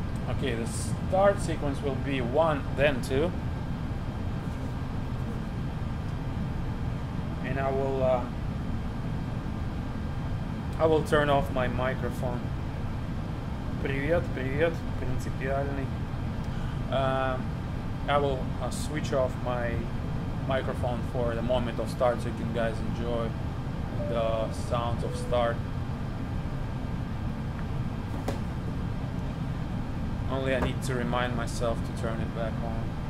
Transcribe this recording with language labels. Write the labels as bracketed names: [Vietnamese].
[English] Okay, the start sequence will be 1, then 2. And I will turn off my microphone. [Russian] Привет, привет, принципиальный. [English] I will switch off my microphone for the moment of start so you can guys enjoy the sounds of start. Only I need to remind myself to turn it back on.